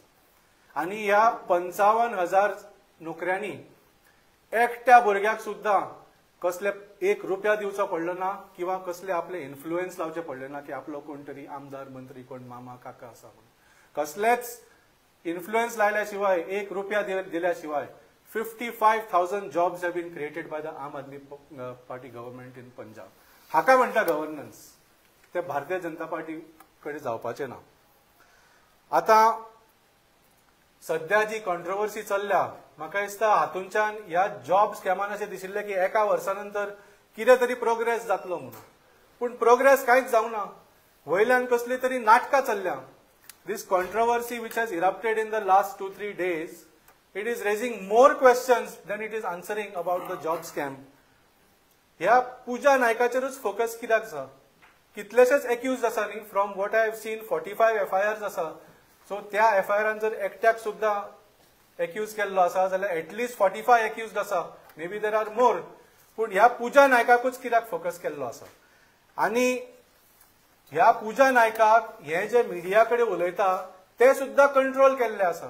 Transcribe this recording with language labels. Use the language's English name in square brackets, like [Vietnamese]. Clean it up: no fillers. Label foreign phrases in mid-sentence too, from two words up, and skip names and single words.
[Konkani] आनी ह्या 55,000 नोकऱ्यांनी एकट्या भुरग्याक सुद्दां कसले 1 रुपया दिवचो पडलो ना किंवा कसले आपले इन्फ्लुएन्स लावचे पडले ना की आपलो कोण तरी आमदार मंत्री कोण मामा काका आसा म्हणून. कसलेच इन्फ्लुएन्स लायल्या शिवाय 1 रुपया दिल्या शिवाय [English] 55,000 jobs have been created by the Aam Aadmi Party government in Punjab. [Konkani] हाका म्हणटा गव्हर्नन्स. ते भारतीय जनता पार्टी कडे जावपाचे ना. आता सध्या जी कॉन्ट्रोवर्सी चल्ल्या, म्हाका दिसता हातूंच्यान ह्या जॉब स्कॅमान अशें दिशिल्लें की एका वर्सा नंतर कितें तरी प्रोग्रेस जातलो म्हणून. पूण प्रोग्रेस कांयच जावना. वयल्यान कसली तरी नाटकां चल्ल्या. [English] this controversy which has erupted in the last 2-3 days, it is raising more questions than it is answering about the job scam. [Konkani] ह्या पूजा नायकाचेरूच फोकस कित्याक आसा? कितलेशेच एक्यूज आसा न्ही. [English] from what I have seen 45 FIRs आसा. [Konkani] सो त्या FIRान जर एकट्याक सुद्दां एक्यूज केल्लो आसा जाल्यार एटलिस्ट 45 एक्यूज्ड आसा. [English] maybe there are more. [Konkani] पूण ह्या पूजा नायकाकूच कित्याक फोकस केल्लो आसा? आनी ह्या पूजा नायकाक हे जे मिडिया कडेन उलयता ते सुद्दां कंट्रोल केल्ले आसा.